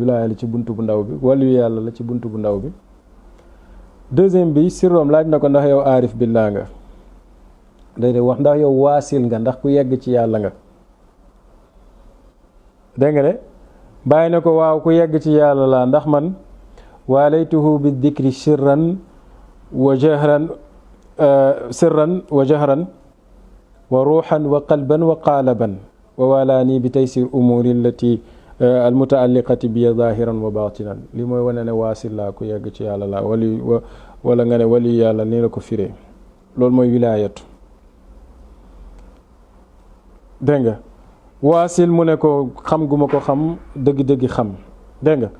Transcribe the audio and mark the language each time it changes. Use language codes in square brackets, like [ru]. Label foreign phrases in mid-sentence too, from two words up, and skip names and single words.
[wo] wilaaya la ci buntu bu ndaw bi, waliyu yàlla la ci buntu bu ndaw bi. deuxième bi sirroom laaj na ko ndax yow [ar] عارف بالله [wo] nga. day wax ndax yow waasil nga, ndax ku yegg ci yàlla nga dégg nga de. bàyyi na ko waaw ku yegg ci yàlla laa, ndax man [ar] واليته بالذكر سرا وجهرا وروحا وقلبا وقالبا ووالاني بتيسير أمور التي المتعلقة بظاهرا وباطنا. [wo] li mooy wane ne waasil laa, ku yegg ci yàlla laa. wala nga ne wali yàlla nii la ko firee. loolu mooy wilaayatu dégg nga. waasil mu ne ko xam gu ma ko xam dëgg-dëgg xam dégg nga.